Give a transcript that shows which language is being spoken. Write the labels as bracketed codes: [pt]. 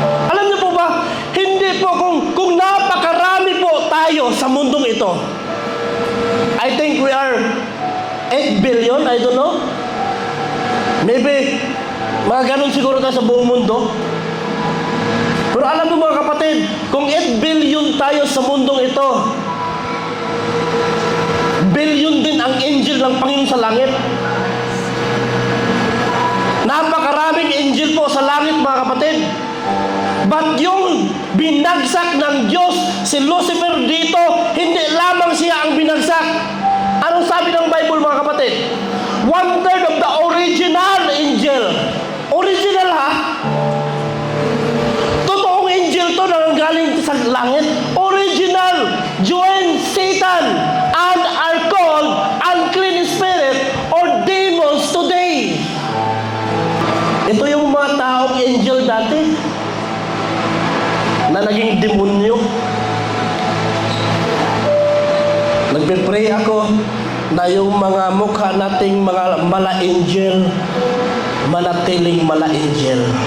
[tl] Alam niyo po ba, hindi po kung napakarami po tayo sa mundong ito. [en] I think we are 8 billion, I don't know. [tl] Maybe, mga ganun siguro tayo sa buong mundo. Pero alam mo mga kapatid, kung 8 billion tayo sa mundong ito, billion din ang angel ng Panginoon sa langit. Napakaraming angel po sa langit mga kapatid. But yung binagsak ng Diyos, si Lucifer dito, hindi lamang siya ang binagsak. Anong sabi ng Bible mga kapatid? [en] 1/3 of the original angel. Original ha? [tl] Totoong angel to na galing sa langit. Original. [en] Join Satan and are called unclean spirit or demons today. [tl] Ito yung mga taong angel dati na naging demonyo. Nagpe-pray ako na yung mga mukha nating mga mala-angel, manatiling mala-angel.